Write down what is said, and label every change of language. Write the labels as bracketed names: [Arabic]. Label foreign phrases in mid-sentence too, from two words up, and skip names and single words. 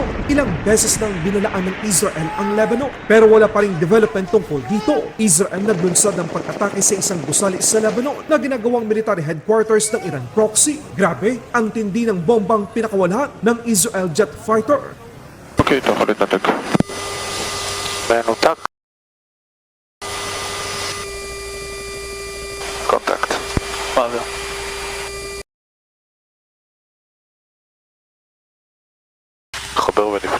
[Filipino] Ilang beses nang binalaan ng Israel ang Lebanon pero wala pa ring development tungkol dito. Israel naglunsad ng pag-atake sa isang gusali sa Lebanon na ginagawang [English] military headquarters [Filipino] ng [English] Iran proxy. [Filipino] Grabe, ang tindi ng bombang pinakawalan ng Israel [English] jet fighter. [Hebrew] אוקיי, אתה יכול להתנתק. מנותק. קונטקט. מעביר. חבר ונפלה.